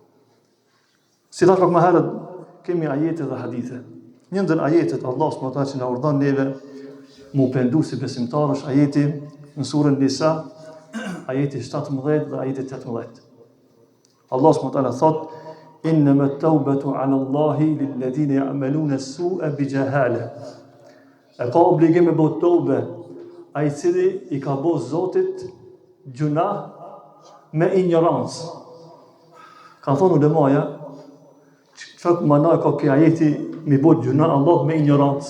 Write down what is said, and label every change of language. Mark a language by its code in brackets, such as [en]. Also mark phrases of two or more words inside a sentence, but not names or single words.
[sq] Si thash pak më herët, kemi ajete dhe hadithe. Një ndër ajetet Allah [ar] سبحانه وتعالى [sq] që na urdhon neve mu pendu si besimtarësh, ajeti në surën Nisa, ajeti 17 dhe ajeti 18. Allah [ar] سبحانه وتعالى [sq] thot: [ar] "إنما التوبة على الله للذين يعملون السوء بجهالة." [sq] E ka obligim me bëu tobe ai i cili i ka bëu Zotit gjuna me ignorancë. Ka thonë ulemaja, çfarë mëna ka kjo ajeti mi bëu gjuna Allah me ignorancë?